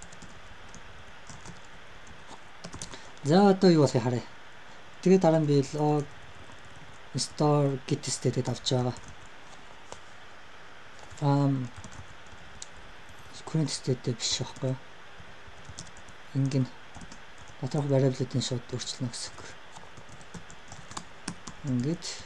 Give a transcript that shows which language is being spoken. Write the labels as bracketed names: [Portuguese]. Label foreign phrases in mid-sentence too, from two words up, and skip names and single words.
[Mongolian] За одоо юу болох харъя. Тэгээд дараа нь би [English] log store get state- [Mongolian] д авч байгаа. [English] Current state [Mongolian] биш байхгүй. Ингэн доторх variable-ийн шууд өөрчлөнө гэсэн үг. Ингээд